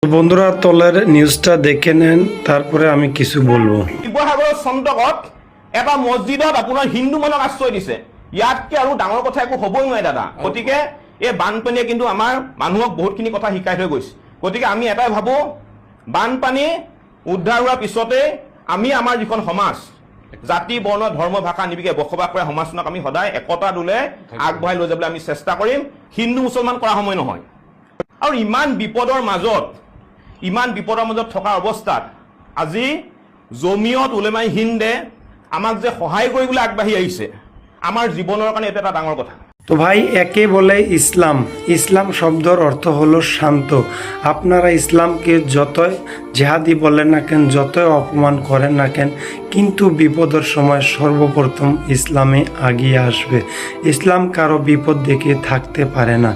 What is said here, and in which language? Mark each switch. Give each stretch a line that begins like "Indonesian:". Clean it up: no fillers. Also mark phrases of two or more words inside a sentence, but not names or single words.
Bangla: বন্ধুরা তলের নিউজটা দেখে নেন, তারপরে আমি কিছু বলবো।
Assamese: শিৱসাগৰৰ চন্দ্ৰকত এটা মছজিদত আপোনাৰ হিন্দু মানুহক আশ্ৰয় দিছে। ইয়াতকে আৰু ডাঙৰ কথা একো হ'বই নোৱাৰে দাদা। গতিকে এই বানপানীয়ে কিন্তু আমাৰ মানুহক বহুতখিনি কথা শিকাই থৈ গৈছে। গতিকে আমি এটাই ভাবো, বানপানী উদ্ধাৰ হোৱাৰ পিছতে আমি আমাৰ যিখন সমাজ, জাতি বৰ্ণ ধৰ্ম ভাষা নিবিকে বসবাস কৰা সমাজখনক আমি সদায় একতা দোলে আগবঢ়াই লৈ যাবলৈ আমি চেষ্টা কৰিম। হিন্দু মুছলমান কৰা সময় নহয়। আৰু ইমান বিপদৰ মাজত থকা অৱস্থাত আজি জমিয়ত উলেমাই হিন্দে আমাক যে সহায় কৰিবলৈ আগবাঢ়ি আহিছে, আমাৰ জীৱনৰ কাৰণে এটা ডাঙৰ কথা।
Bangla: তো ভাই, একে বলে ইসলাম। ইসলাম শব্দের অর্থ হলো শান্ত। আপনারা ইসলামকে যতই জেহাদি বলেন না কেন, যতই অপমান করেন না কেন, কিন্তু বিপদের সময় সর্বপ্রথম ইসলামে আগিয়ে আসবে। ইসলাম কারো বিপদ দেখে থাকতে পারে না।